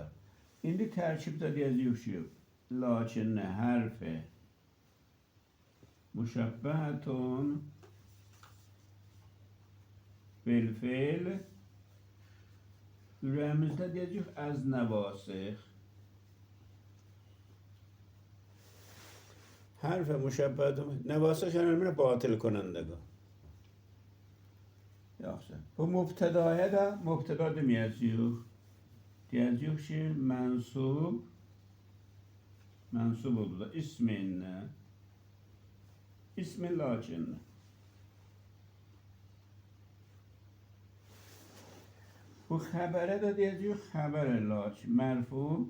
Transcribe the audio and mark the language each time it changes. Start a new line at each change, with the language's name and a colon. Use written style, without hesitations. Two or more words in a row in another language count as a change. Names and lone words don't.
Azerbaijani: İndi tərkibdə deyəcəyik ki,
Arabic: لکنّ حرف مشبهة بالفعل.
Azerbaijani: Ürəyimizdə deyəcəyik
Persian: از نواسخ. حرف مشبه نواسخ یعنی باطل کننده.
Azerbaijani: yaxşı. Bu mübtədaya da mübtəda deməyəcəyik. Deyəcəyik ki, mənsub oldu da isminlə. İsmin lakinnə. Bu xəbərə də deyəcəyik xəbər lakin mərfu.